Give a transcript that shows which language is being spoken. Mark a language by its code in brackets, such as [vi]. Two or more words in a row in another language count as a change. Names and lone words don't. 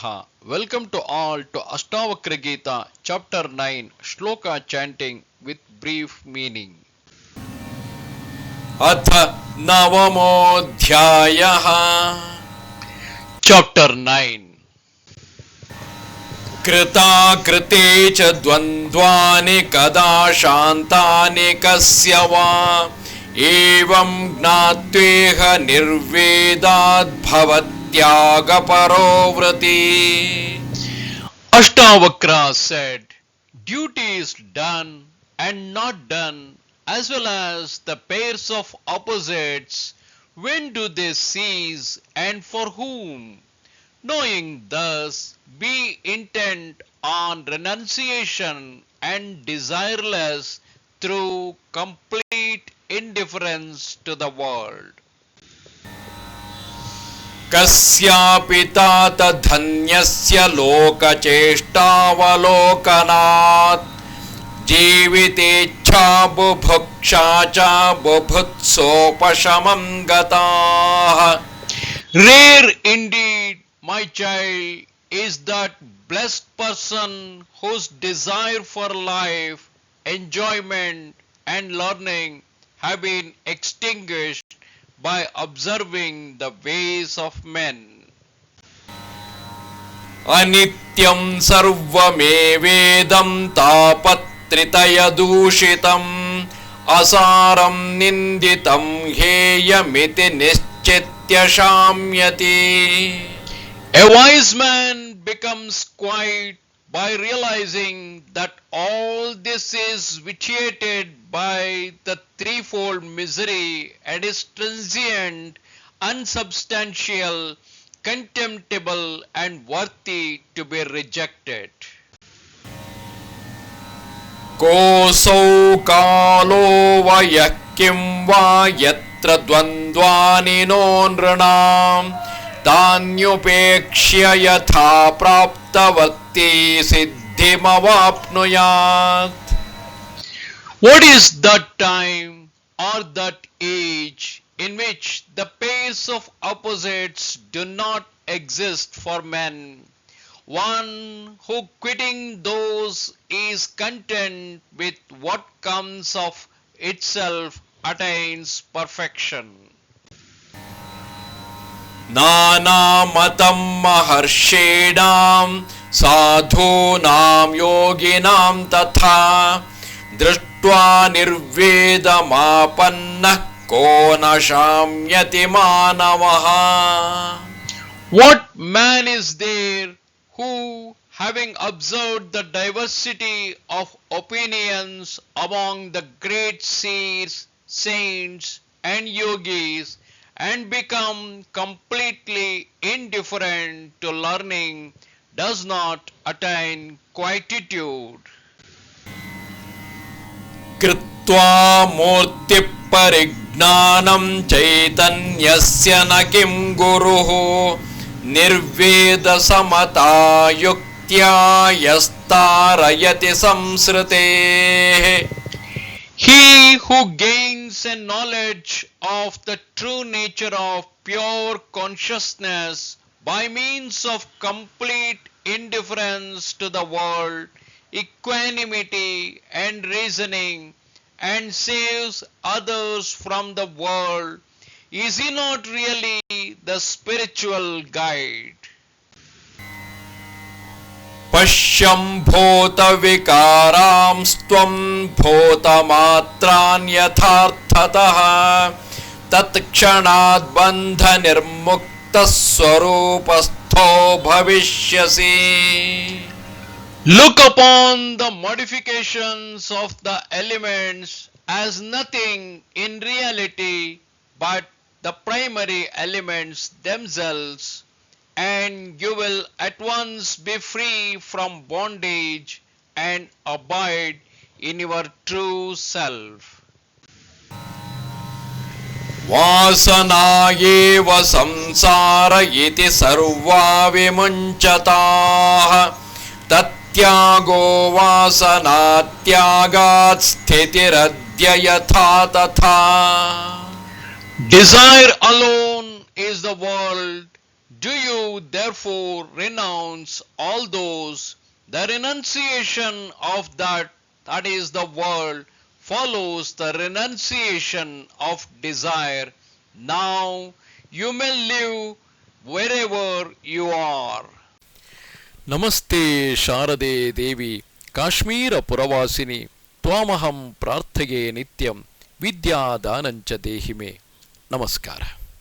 [en] welcome to all to Ashtavakra Gita chapter 9 shloka chanting with brief meaning. [sa] ಅಥ ನವಮೋಧ್ಯಾಯಃ. [en] ಚಾಪ್ಟರ್ 9. [sa] ಕೃತಾಕೃತೆ ಚ ದ್ವಂದ್ವಾನಿ ಕದಾ ಶಾಂತಾನಿ ಕಸ್ಯ ವಾ ಏವಂ ಜ್ಞಾತ್ವೇಹ ನಿರ್ವೇದಾದ್ ಭವತ್ಯಾಗ ಪರೋವೃತಿ. [en] Ashtavakra said, duty is done and not done, as well as the pairs of opposites. When do they cease and for whom? Knowing thus, be intent on renunciation and desireless through complete indifference to the world. [sa] ಕಸ್ಯಾಪಿ ತಾತ ಧನ್ಯಸ್ಯ ಲೋಕಚೇಷ್ಟಾವಲೋಕನಾತ್ ಜೀವಿತೇಚ್ಛಾ ಬುಭುಕ್ಷಾ ಚ ಬುಭುತ್ಸೋಪಶಮಂ ಗತಾಃ. [en] Rare indeed, my child, is that blessed person whose desire for life, enjoyment, and learning have been extinguished by observing the ways of men. [sa] ಅನಿತ್ಯಂ ಸರ್ವಮೇವೇದಂ ತಾಪತ್ರಿತಯದೂಷಿತಂ ಅಸಾರಂ ನಿಂದಿತಂ ಹೇಯಮಿತಿ ನಿಶ್ಚಿತ್ಯ ಶಾಮ್ಯತಿ. [en] A wise man becomes quiet by realizing that all this is vitiated by the threefold misery and is transient, unsubstantial, contemptible, and worthy to be rejected. [sa] ಕೋಸೌ ಕಾಲೋ ವಯಃ ಕಿಂ ವಾ ಯತ್ರ ದ್ವಂದ್ವಾನಿ ನೋ ನೃಣಾಂ ತಾನ್ಯುಪೇಕ್ಷ್ಯ ಯಥಾ ಪ್ರಾಪ್ತವರ್ತಿ ಸಿದ್ಧಿಮವಾಪ್ನುಯಾತ್. [en] What is that time or that age in which the pairs of opposites do not exist for men? One who, quitting those, is content with what comes of itself attains perfection. [sa] ನಾನಾಮತಂ ಮಹರ್ಷೀಣಾಂ ಸಾಧೂನಾಂ ಯೋಗಿನಾಂ ತಥಾ ದೃಷ್ಟ್ವಾ ನಿರ್ವೇದಮಾಪನ್ನಃ ಕೋ ನ ಶಾಮ್ಯತಿ ಮಾನವಃ. [en] What man is there who, having observed the diversity of opinions among the great seers, saints, and yogis, and become completely indifferent to learning, does not attain quietude? [sa] ಕೃತ್ವಾ ಮೂರ್ತಿ ಪರಿಜ್ಞಾನಂ ಚೈತನ್ಯಸ್ಯ ನ ಕಿಂ ಗುರುಃ ನಿರ್ವೇದ ಸಮತಾ ಯುಕ್ತ್ಯಾ ಯಸ್ತಾರಯತಿ ಸಂಸ್ರತೇಃ. [en] He who gains a knowledge of the true nature of pure consciousness by means of complete indifference to the world, equanimity and reasoning, and saves others from the world, is he not really the spiritual guide? [sa] ಪಶ್ಯಂ ಭೂತ ವಿಕಾರಾಂಸ್ತ್ವಂ ಭೂತಮಾತ್ರಾನ್ ಯಥಾರ್ಥತಃ ತತ್ಕ್ಷಣಾತ್ ಬಂಧ ನಿರ್ಮುಕ್ತ ಸ್ವರೂಪಸ್ಥೋ ಭವಿಷ್ಯಸಿ. [en] Look upon the modifications of the elements as nothing in reality but the primary elements themselves, and you will at once be free from bondage and abide in your true self. [sa] ವಾಸನಾಯೇವ ಸಂಸಾರ ಇತಿ ಸರ್ವಾ ವಿಮುಂಚತಾಃ ತತ್ಯಾಗೋ ವಾಸನಾತ್ಯಾಗಾತ್ ಸ್ಥಿತಿರದ್ಯ ಯಥಾ ತಥಾ. [en] Desire alone is the world Do you therefore renounce all those? The renunciation of that is the world follows the renunciation of desire. Now you may live wherever you are. [sa] ನಮಸ್ತೆ ಶಾರದೆ ದೇವಿ ಕಾಶ್ಮೀರ ಪುರವಾಸಿನಿ ತ್ವಾಮಹಂ ಪ್ರಾರ್ಥೆಯೇ ನಿತ್ಯಂ ವಿದ್ಯಾದಾನಂಚ ದೇಹಿಮೆ. [kn] ನಮಸ್ಕಾರ.